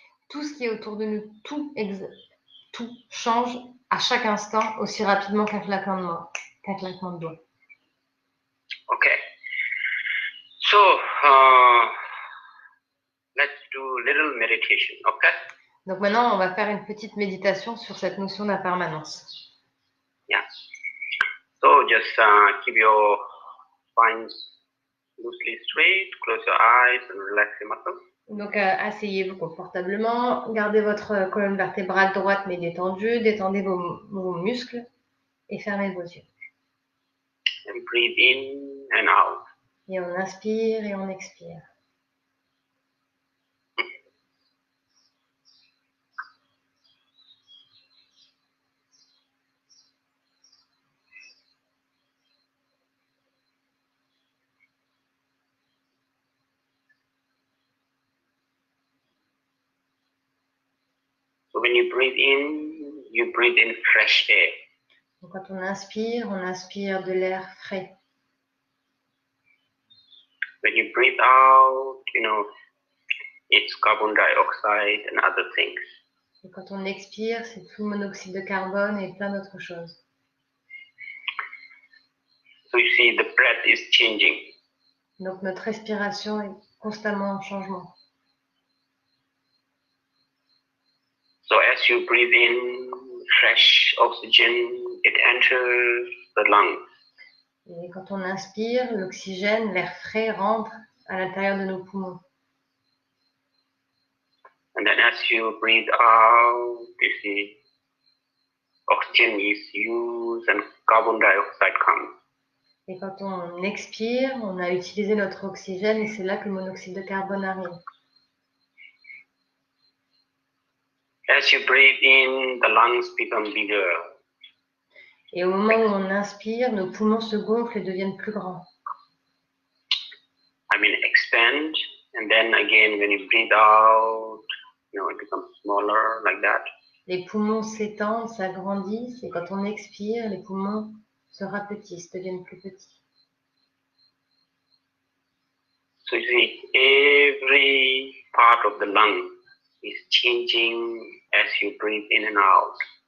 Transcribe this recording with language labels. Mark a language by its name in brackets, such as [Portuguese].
[French] Tout ce qui est autour de nous, tout change à chaque instant aussi rapidement qu'un claquement de doigts. [English] Okay. So let's do little meditation, okay? [French] Donc maintenant, on va faire une petite méditation sur cette notion d'impermanence. [English] Yeah. So just keep your spine loosely straight, close your eyes and relax your muscles. [French] Donc asseyez-vous confortablement, gardez votre colonne vertébrale droite mais détendue, détendez vos muscles et fermez vos yeux. [English] And breathe in and out. [French] Et on inspire et on expire. [English] So when you breathe in fresh air. [French] Donc quand on inspire de l'air frais. [English] When you breathe out, it's carbon dioxide and other things. [French] Et quand on expire, c'est tout le monoxyde de carbone et plein d'autres choses. [English] So you see the breath is changing. [French] Donc notre respiration est constamment en changement. [English] So as you breathe in fresh oxygen, it enters the lungs. [French] Et quand on inspire, l'oxygène, l'air frais rentre à l'intérieur de nos poumons. [English] And then as you breathe out, you see oxygen is used and carbon dioxide comes. [French] Et quand on expire, on a utilisé notre oxygène et c'est là que le monoxyde de carbone arrive. [English] As you breathe in, the lungs become bigger. [French] Et au moment où on inspire, nos poumons se gonflent et deviennent plus grands. [English] Expand, and then again when you breathe out, it becomes smaller like that. [French] Les poumons s'étendent, s'agrandissent, et quand on expire, les poumons se rapetissent, deviennent plus petits. [English] So you see, every part of the lung is changing as you breathe in and out.